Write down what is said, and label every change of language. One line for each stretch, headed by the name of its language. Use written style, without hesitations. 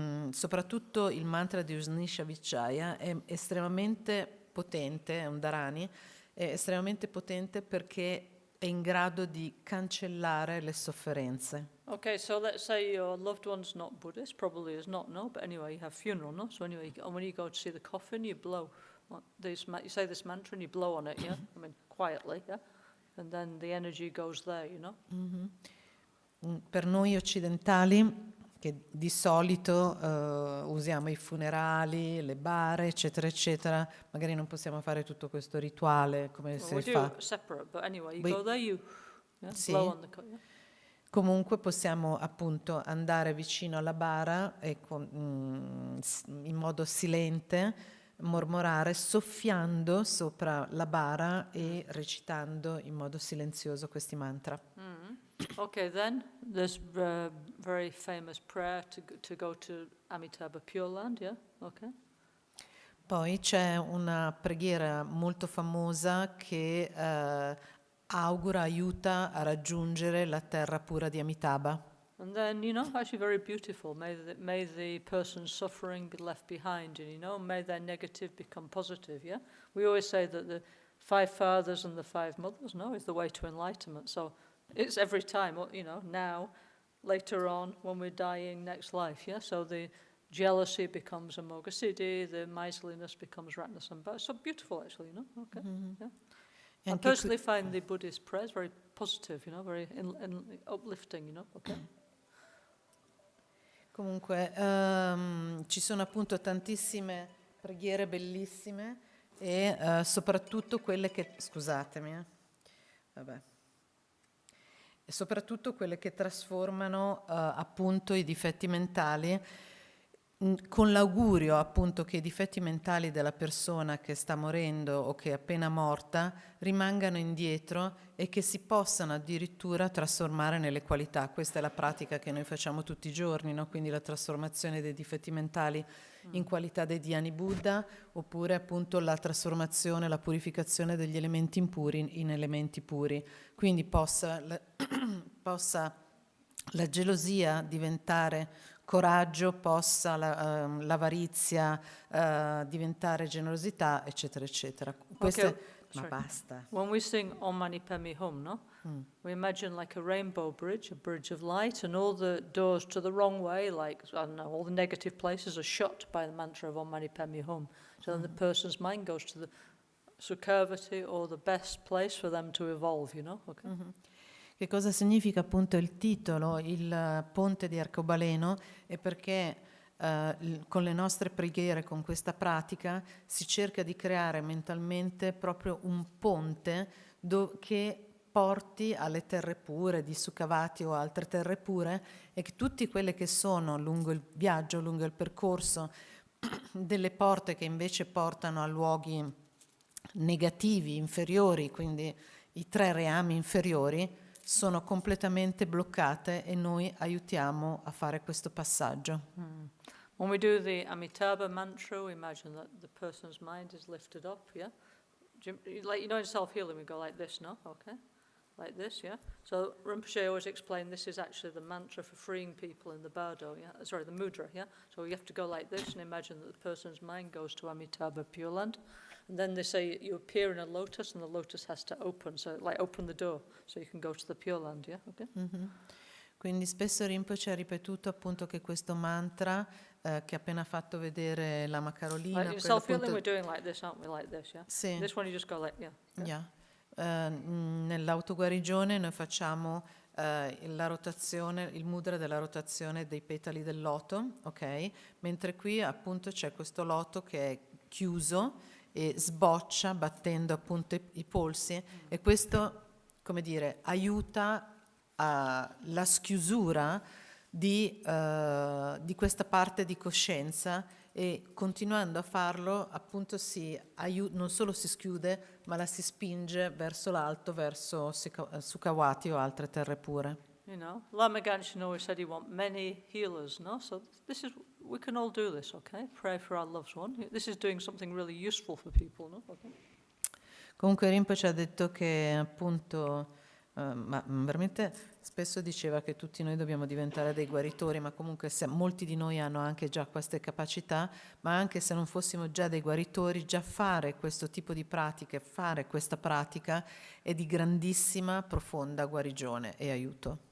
Italian: Soprattutto il mantra di Ushnisha Vijaya è estremamente potente, è un dharani, è estremamente potente perché è in grado di cancellare le sofferenze.
English: Okay, so let's say your loved one's not Buddhist, probably is not, no, but anyway, you have funeral, no? So anyway, when you go to see the coffin, you blow. You say this mantra and you blow on it, yeah? I mean, quietly, yeah? And then the energy goes there, you know?
Italian: Per noi occidentali, che di solito usiamo i funerali, le bare, eccetera, eccetera, magari non possiamo fare tutto questo rituale come
English: Well,
Italian: si
English: we
Italian: fa.
English: do separate, but anyway, you go there, you
Italian: Sì.
English: blow on the yeah?
Italian: Comunque possiamo appunto andare vicino alla bara e in modo silente mormorare, soffiando sopra la bara e recitando in modo silenzioso questi mantra.
English: Okay, then there's very famous prayer to go to Amitabha Pure Land, yeah? Okay.
Italian: Poi c'è una preghiera molto famosa che aiuta a raggiungere la terra pura di Amitabha.
English: And then, actually very beautiful. May the person's suffering be left behind, and, may their negative become positive, yeah? We always say that the 5 fathers and the 5 mothers, is the way to enlightenment. So it's every time, now, later on when we're dying next life, yeah? So the jealousy becomes amoghasiddhi, the miserliness becomes ratnasambha. It's so beautiful, actually, you know? Okay, yeah. I personally find the Buddhist prayers very positive, you know, very uplifting, you know, okay?
Italian: Comunque, ci sono appunto tantissime preghiere bellissime e soprattutto quelle che, scusatemi, vabbè, e soprattutto quelle che trasformano appunto i difetti mentali, con l'augurio appunto che i difetti mentali della persona che sta morendo o che è appena morta rimangano indietro e che si possano addirittura trasformare nelle qualità. Questa è la pratica che noi facciamo tutti i giorni, no? Quindi la trasformazione dei difetti mentali in qualità dei dhyani Buddha, oppure appunto la trasformazione, la purificazione degli elementi impuri in elementi puri. Quindi possa la gelosia diventare coraggio, possa l'avarizia diventare generosità, eccetera, eccetera. Ma basta.
English: When we sing Om Mani Padme Hum, no? We imagine like a rainbow bridge, a bridge of light, and all the doors to the wrong way, like, I don't know, all the negative places are shut by the mantra of Om Mani Padme Hum. So then the person's mind goes to the Sukhavati or the best place for them to evolve, you know? Okay.
Italian: Che cosa significa appunto il titolo, il ponte di arcobaleno? È perché con le nostre preghiere, con questa pratica, si cerca di creare mentalmente proprio un ponte che porti alle terre pure, di Sukhavati o altre terre pure, e che tutte quelle che sono lungo il viaggio, lungo il percorso, delle porte che invece portano a luoghi negativi, inferiori, quindi i 3 reami inferiori, sono completamente bloccate e noi aiutiamo a fare questo passaggio.
English: When we do the Amitabha mantra, we imagine that the person's mind is lifted up, yeah? Like, you know, in self-healing we go like this, no? Okay? Like this, yeah? So Rinpoche always explained this is actually the mantra for freeing people in the bardo, yeah? Sorry, the mudra, yeah? So you have to go like this and imagine that the person's mind goes to Amitabha Pure Land. And then they say you appear in a lotus and the lotus has to open, so like open the door so you can go to the Pure Land, yeah? Okay?
Italian: Quindi spesso Rinpoche ha ripetuto appunto che questo mantra che ha appena fatto vedere Lama Carolina,
English: Like in self-healing we're doing like this, aren't we? Like this, yeah?
Italian: Sì.
English: This one you just go like, yeah.
Italian: Nell'autoguarigione noi facciamo la rotazione, il mudra della rotazione dei petali del loto, ok? Mentre qui appunto c'è questo loto che è chiuso e sboccia battendo appunto i polsi, e questo, come dire, aiuta la schiusura di questa parte di coscienza, e continuando a farlo appunto non solo si schiude, ma la si spinge verso l'alto, verso Sukhavati o altre terre pure.
English: You know, Lama Ganshin always said he want many healers, no? So we can all do this, okay? Pray for our loved one. This is doing something really useful for people, no? Okay.
Italian: Comunque Rinpoche ha detto che appunto, ma veramente spesso diceva che tutti noi dobbiamo diventare dei guaritori, ma comunque molti di noi hanno anche già queste capacità, ma anche se non fossimo già dei guaritori, già fare questo tipo di pratiche, fare questa pratica è di grandissima, profonda guarigione e aiuto.